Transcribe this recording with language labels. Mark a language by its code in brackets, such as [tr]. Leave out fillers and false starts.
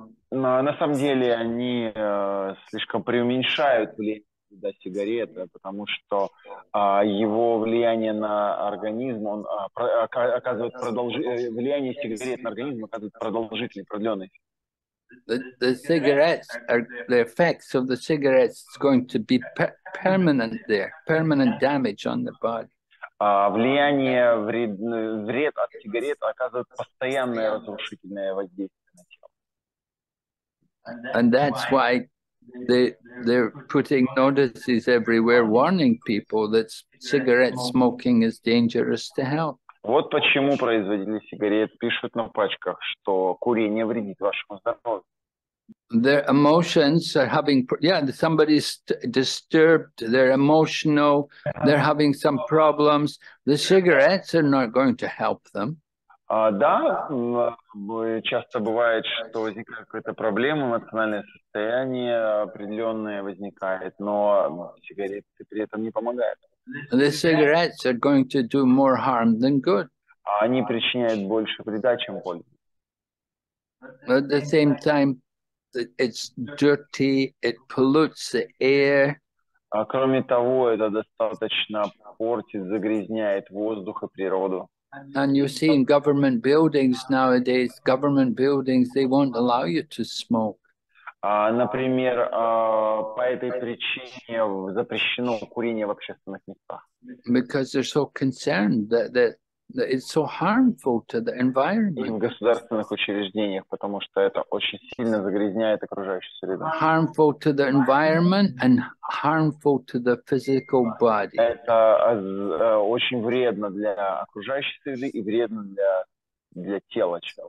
[ru] На самом деле они слишком преуменьшают влияние сигареты, потому что его влияние на организм, он оказывает влияние сигарет на организм оказывает продолжительный, продленный. [en] The cigarettes are the effects of the cigarettes is going to be permanent there, permanent damage on the body. [ru] Влияние вред от сигарет оказывает постоянное разрушительное воздействие на тело. [en] And that's why they're putting notices everywhere warning people that cigarette smoking is dangerous to health. [ru] Вот почему производители сигарет пишут на пачках, что курение вредит вашему здоровью. [en] Their emotions are having, somebody's disturbed, they're emotional, they're having some problems. The cigarettes are not going to help them. [ru] Да, часто бывает, что возникает какая-то проблема, эмоциональное состояние определенное возникает, но сигареты при этом не помогают. [en] The cigarettes are going to do more harm than good. [ru] Они причиняют больше вреда, чем пользы. [en] At the same time, it's dirty, it pollutes the air. [ru] Кроме того, это достаточно портит, загрязняет воздух и природу. [en] And you see in government buildings nowadays, they won't allow you to smoke. [ru] Например, по этой причине запрещено курение в общественных местах. [en] Because they're so concerned that it's so harmful to the environment. [ru] И в государственных учреждениях, потому что это очень сильно загрязняет окружающую среду. [en] Harmful to the environment and harmful to the physical body. [ru] Это очень вредно для окружающей среды и вредно для тела.